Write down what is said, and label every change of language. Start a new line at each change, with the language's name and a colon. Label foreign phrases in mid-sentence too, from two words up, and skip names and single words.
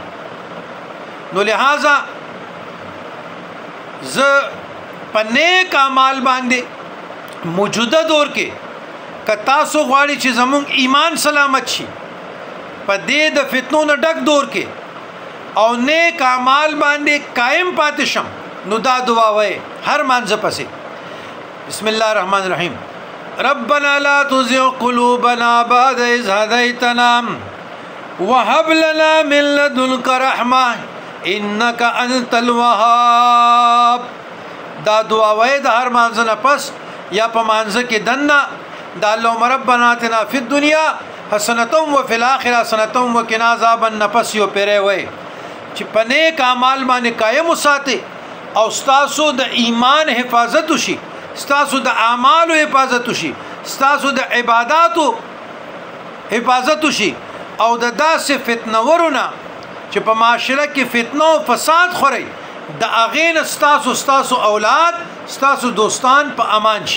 Pashto: نو لہذا ز په نیک اعمال باندې موجوده دور کې که تاسو غواړئ چې زموږ ایمان سلامت شي په دې د فتنو نه ډک دور کې او نیک اعمال باندې قائم پاتې شم، نو دا دعا وای هر مانځه پسې.
Arabic: بسم الله الرحمن الرحیم. ربنا لا تزغ قلوبنا بعد إذ هديتنا وهب لنا من لدنك رحمة إنك أنت الوهاب.
Pashto: دا دعا وای د هر مانځه نه پس یا په مانځه کې دنه دا
Arabic: اللهم ربنا آتنا فی الدنیا حسنة وفي الآخرة حسنة وقنا عذاب النار
Pashto: یو پیره وای چې په نیک اعمال باندې قائم وساتئ او ستاسو د ایمان حفاظت وشي، ستاسو د اعمالو حفاظت وشي، ستاسو د عبادتو حفاظت وشي، او د داسې فتنورونه چې په معاشره کې فتنه او فساد خوري د اغین ستاسو اولاد ستاسو دوستان په امان شي.